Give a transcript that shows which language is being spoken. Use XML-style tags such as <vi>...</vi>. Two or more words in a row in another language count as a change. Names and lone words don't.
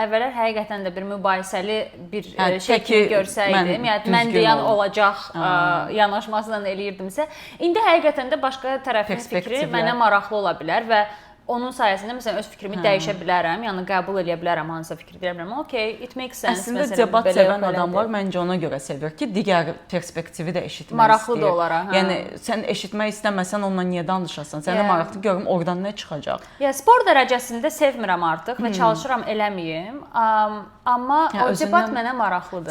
<az>Əvvəllər həqiqətən də bir mübahisəli bir şəkil görsəydim, yəni mən deyən olacaq yanaşmasından eləyirdimsə, indi həqiqətən də başqa tərəfin fikri mənə maraqlı ola bilər və onun sayəsində məsələn öz fikrimi dəyişə bilərəm, yəni qəbul edə bilərəm hansısa fikri deyə bilərəm.</az> <en>Okay, it makes sense.</en> <az>Əslində debat sevən adamlar məncə ona görə sevir ki, digər perspektivi də eşitmək istəyir. Maraqlı da olar. Yəni sən eşitmək istəməsən onunla niyə danışasan? Sənə maraqlı görüm oradan nə çıxacaq. Ya spor dərəcəsində sevmirəm artıq və çalışıram eləməyim. Amma o debat mənə maraqlıdır.</az>